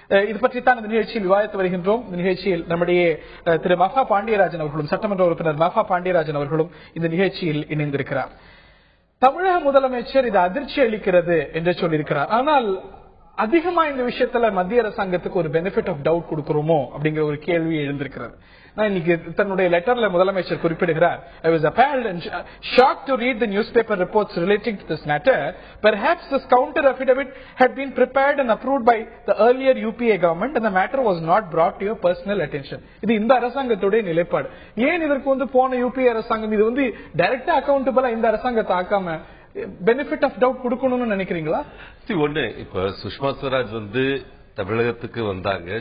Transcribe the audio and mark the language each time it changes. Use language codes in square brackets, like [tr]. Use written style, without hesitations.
[ta] இது பற்றித்தான் இந்த நிகழ்ச்சியில் விவாதித்து வருகின்றோம். இந்த நிகழ்ச்சியில் நம்முடைய திரு மஃபா பாண்டியராஜன் அவர்களும் சட்டமன்ற உறுப்பினர் மஃபா பாண்டியராஜன் அவர்களும் இந்த நிகழ்ச்சியில் இணைந்திருக்கிறார். தமிழக முதலமைச்சர் இது அதிர்ச்சி அளிக்கிறது என்று சொல்லியிருக்கிறார். ஆனால் அதிகமா இந்த விஷயத்துல மத்திய அரசாங்கத்துக்கு ஒரு பெனிஃபிட் ஆஃப் டவுட் கொடுக்கிறோமோ அப்படிங்கிற ஒரு கேள்வி எழுந்திருக்கிறது. இன்னைக்கு தன்னுடைய லெட்டர்ல முதலமைச்சர் குறிப்பிடுகிறார், [en] I was appalled and shocked to read the newspaper reports relating to this matter. Perhaps this counter affidavit had been prepared and approved by the earlier UPA government and the matter was not brought to your personal attention. [ta] இது இந்த அரசாங்கத்துடைய நிலைப்பாடு. ஏன் இதற்கு போன UP அரசாங்கம் இது டைரக்டா அக்கௌண்டபிளா இந்த அரசாங்கத்தை ஆக்காம பெனிஃபிட் ஆஃப் டவுட் கொடுக்கணும்னு நினைக்கிறீங்களா? ஒண்ணு, இப்ப சுஷ்மா ஸ்வராஜ் தமிழகத்துக்கு வந்தாங்க.